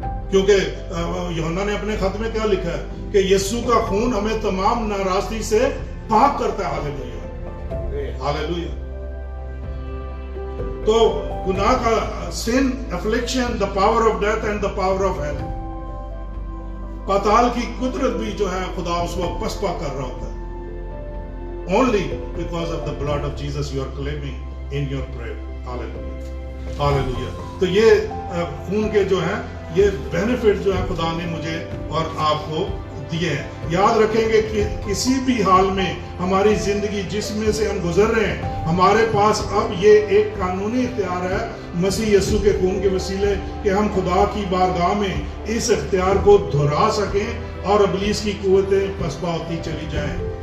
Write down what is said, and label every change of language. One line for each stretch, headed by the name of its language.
Hindi: क्योंकि यूहन्ना ने अपने खत में क्या लिखा है कि यीशु का खून हमें तमाम नाराजगी से पाक करता है। Hallelujah, hallelujah. तो गुनाह का सिन, affliction,
English: the power of death and the power of hell,
Hindi: पाताल की कुदरत भी जो है खुदा उसको पसपा कर रहा होता है।
English: Only because of the blood of Jesus you are claiming in your prayer. Hallelujah. Hallelujah.
Hindi: तो ये खून के जो है ये बेनिफिट जो है खुदा ने मुझे और आपको दिए हैं। याद रखेंगे कि किसी भी हाल में हमारी जिंदगी जिसमें से हम गुजर रहे हैं, हमारे पास अब ये एक कानूनी इख्तियार है मसीह यीशु के खून के वसीले कि हम खुदा की बारगाह में इस इख्तियार को दोहरा सकें और इब्लीस की कुव्वतें पसपा होती चली जाएं।